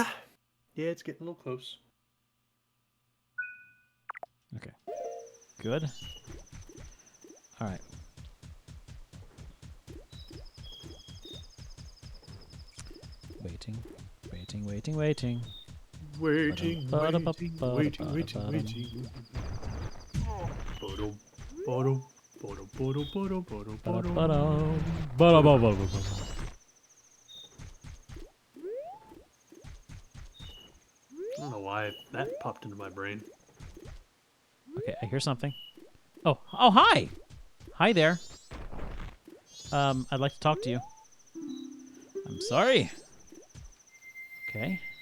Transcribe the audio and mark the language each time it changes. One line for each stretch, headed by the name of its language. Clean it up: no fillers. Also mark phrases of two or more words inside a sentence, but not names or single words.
English: Yeah, it's getting a little close. Okay. Good. All right. Waiting. Waiting. Waiting. Waiting. Waiting, Ba-dum, waiting, ba-dum, waiting, ba-dum, waiting, ba-dum. waiting. Ba-dum, ba-dum, ba-dum, ba-dum, ba-dum, ba-dum, ba-dum. Ba-dum. Ba-dum-ba-dum-ba-dum. I don't know why that popped into my brain. Okay, I hear something. Oh, hi! Hi there. I'd like to talk to you. I'm sorry. Okay.